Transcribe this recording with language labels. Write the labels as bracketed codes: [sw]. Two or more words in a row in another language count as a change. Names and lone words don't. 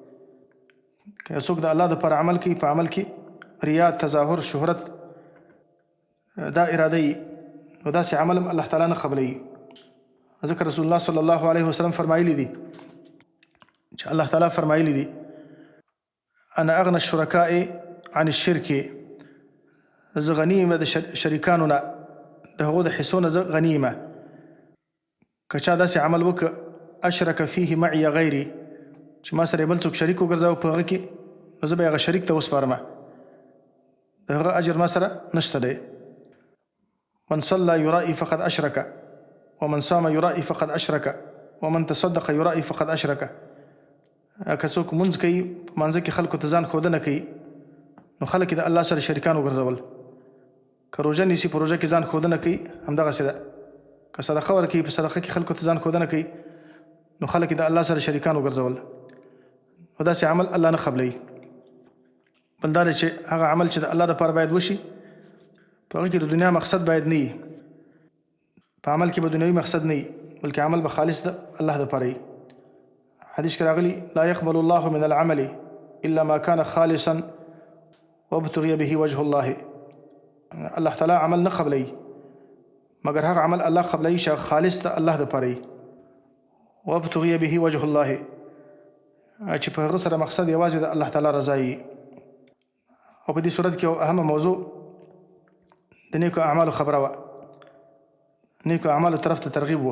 [ps] که یو څوک د الله دپاره عمل کوي په عمل کې ریا، تظاهر، شهرت دا اراده وي نو داسې عمل هم الله تعالی نه قبلوي. ځکه رسول الله [ar] صلی الله علیه وسلم [ps] فرمایلی دي چې الله تعالی فرمایلی دي [ar] انا اغنى الشرکاء عن الشرک، [ps] زه غنی یم د شریکانو نه، د هغو د حصو نه زه غنی یم. که چا داسې عمل وکړه [ar] اشرک فیه معي غیري [ps] چې ما سره یې بل څوک شریک وګرځاو په هغه کې نو زه به یې هغه شریک ته وسپارمه، د هغه اجر ما سره نشته دی. [ar] من صلى يرائي فقد أشرك ومن صام يرائي فقد أشرك ومن تصدق يرائي فقد أشرك. [ps] که څوک مونځ کوي په مانځه کې خلکو ته ځان ښودنه کوي نو خلک یې د الله سره شریکان وګرځول. که روژه نیسي په روژه کې ځان ښودنه کوي همدغسې ده. که صدقه ورکوي په صدقه کې خلکو ته ځان ښودنه کوي نو خلک یې د الله سره شریکان وګرځول. نو داسې عمل الله نه قبلوي. بل دا دی چې هغه عمل چې د الله دپاره باید وشي په هغه کې د دنیا مقصد باید نه وي، په عمل کې به دنیوي مقصد نه وي بلکې عمل به خالص د الله دپاره وي. حدیث کې راغلي [ar] لا يقبل الله من العمل الا ما كان خالصا وابتغي به وجه الله. [ps] الله تعالی عمل نه قبلوي مګر هغه عمل الله قبلوي چې خالص د الله دپاره وي. [ar] وابتغي به وجه الله [ps] چې په هغه سره مقصد یوازې د الله تعالی رضا وي. او په دې صورت کې یو اهمه موضوع د نیکو اعمالو خبره وه، نیکو اعمالو طرف ته ترغیب وه.